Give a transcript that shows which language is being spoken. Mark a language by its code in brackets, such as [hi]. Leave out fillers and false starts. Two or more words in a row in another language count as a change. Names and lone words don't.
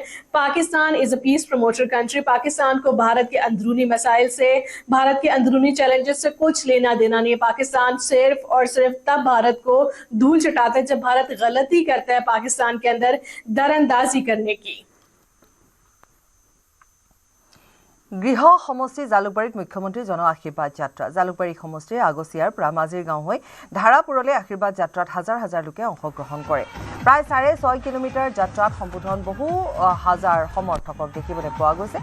[en] Pakistan is a peace promoter country. [ur] پاکستان کو بھارت کے اندرونی مسائل سے، بھارت کے اندرونی چیلنجز سے کچھ لینا دینا نہیں ہے. پاکستان صرف اور صرف تب بھارت کو دھول چٹاتا ہے جب بھارت غلطی کرتا ہے پاکستان کے اندر دراندازی کرنے کی. [as] গৃহ সমষ্টি জালুকবাৰীত মুখ্যমন্ত্ৰী জন আশীৰ্বাদ যাত্ৰা। জালুকবাৰী সমষ্টিৰ আগচিয়াৰ পৰা মাজিৰ গাঁও হৈ ধাৰাপুৰলৈ আশীৰ্বাদ যাত্ৰাত হাজাৰ হাজাৰ লোকে অংশগ্ৰহণ কৰে। প্ৰায় 6.5 কিলোমিটাৰ যাত্ৰাত সম্বোধন বহু হাজাৰ সমৰ্থকক দেখিবলৈ পোৱা গৈছে।